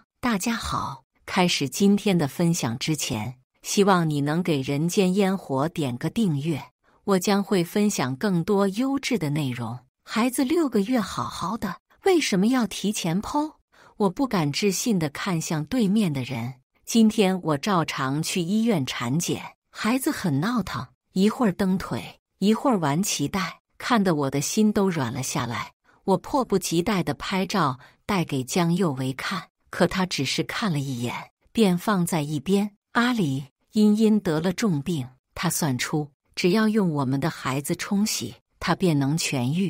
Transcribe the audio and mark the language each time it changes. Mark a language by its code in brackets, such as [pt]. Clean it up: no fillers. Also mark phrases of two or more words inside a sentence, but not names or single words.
[zh] 大家好，開始今天的分享之前，希望你能給人間煙火點個訂閱，我將會分享更多優質的內容。孩子6個月好好的，為什麼要提前剖？我不敢置信地看向對面的人。今天我照常去醫院產檢，孩子很鬧騰，一會兒蹬腿，一會兒玩臍帶，看得我的心都軟了下來。我迫不及待地拍照帶給江佑維看，可他只是看了一眼，便放在一邊。阿里，茵茵得了重病，他算出只要用我們的孩子沖洗，他便能痊癒。